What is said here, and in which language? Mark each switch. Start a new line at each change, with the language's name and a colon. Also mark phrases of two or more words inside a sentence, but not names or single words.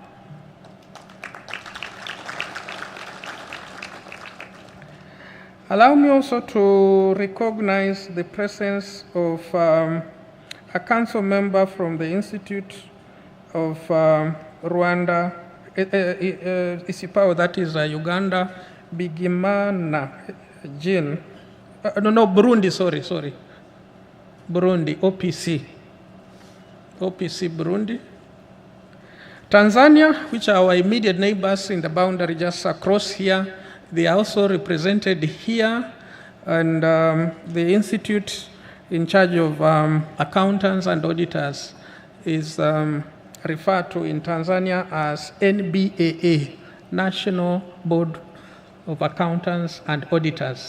English: Allow me also to recognize the presence of a council member from the Institute of Rwanda Isipao, that is Uganda. Bigimana Jean. No, Burundi, sorry. Burundi, OPC. OPC Burundi. Tanzania, which are our immediate neighbors in the boundary just across here, they are also represented here. And the institute in charge of accountants and auditors is referred to in Tanzania as NBAA, National Board of Accountants and Auditors.